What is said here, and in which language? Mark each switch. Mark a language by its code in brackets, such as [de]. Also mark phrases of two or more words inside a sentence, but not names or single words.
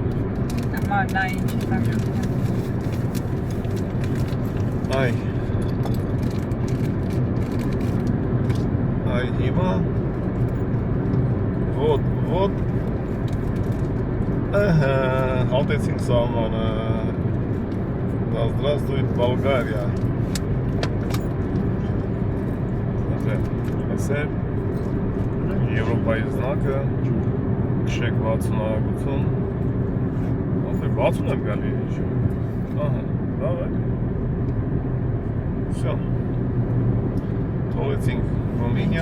[hy] Հիմա նա ինչ է։ Այ հիմա Вот հատեցինք սահմանը, [ru] да здравствует Болгария, [hy] ասել Եվրոպայի զնակը, քշեք 60 արագություն, ասել 60 եմ գալի, ահա, [ru] давай, всё, [hy] թողեցինք Ռումինիա,